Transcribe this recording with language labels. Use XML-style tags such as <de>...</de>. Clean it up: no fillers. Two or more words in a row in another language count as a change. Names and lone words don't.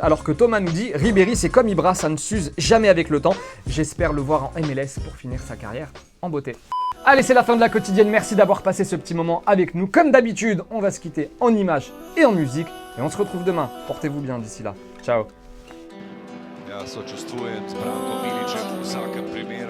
<fr>Alors que Thomas nous dit Ribéry c'est comme Ibra, ça ne s'use jamais avec le temps. J'espère le voir en MLS pour finir sa carrière en beauté. Allez, c'est la fin de la quotidienne. Merci d'avoir passé ce petit moment avec nous. Comme d'habitude, on va se quitter en images et en musique. Et on se retrouve demain. Portez-vous bien d'ici là. Ciao.</fr> <hr>Ja sočustvujem s Brankom Milićem u svakom primjeru.</hr>